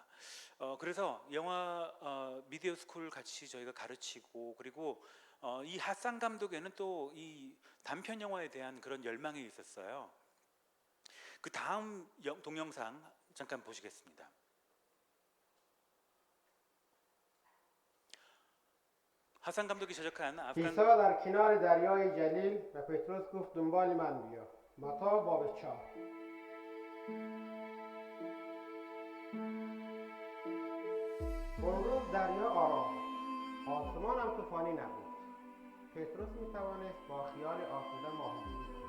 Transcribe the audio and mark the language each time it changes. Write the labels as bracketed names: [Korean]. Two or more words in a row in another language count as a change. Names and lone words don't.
[Korean] 그래서 영화 미디어 스쿨 같이 저희가 가르치고, 그리고 이 하산 감독에는 또 이 단편 영화에 대한 그런 열망이 있었어요. 그 다음 동영상 잠깐 보시겠습니다. 하산 감독이 제작한 아프간 [Persian] عیسی در کنار دریای جلیل و پتروس گفت دنبال من بیا. متی باب 4. اون روز دریا آرام بود. آسمان هم طوفانی نبود. پتروس می توانست با خیال آسوده ماهیگیری کند.